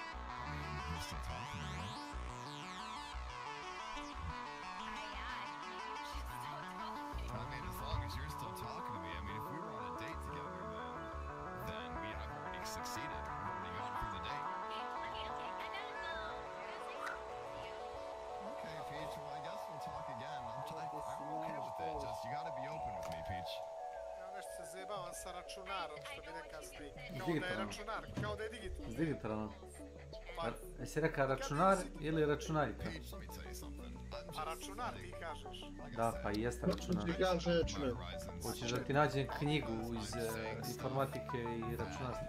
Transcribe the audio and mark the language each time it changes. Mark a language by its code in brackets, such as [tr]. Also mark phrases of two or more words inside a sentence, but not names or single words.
[en] You're still talking, right? I mean, as long as you're still talking to me, I mean, if we were on a date together, then I've already succeeded. We've already gone through the date. Okay, Peach, well, I guess we'll talk again. I'm okay with it. Just, you gotta be open with me, Peach. [sr] Se zajebava sa računarom, što bi rekao Snake. Kao da je računar, kao da je digitalno. S digitalno. Jesi rekao računar ili računarika? A računar ti kažeš? Da, pa i jeste računar. Hoćeš da ti nađem knjigu iz informatike i računarstva?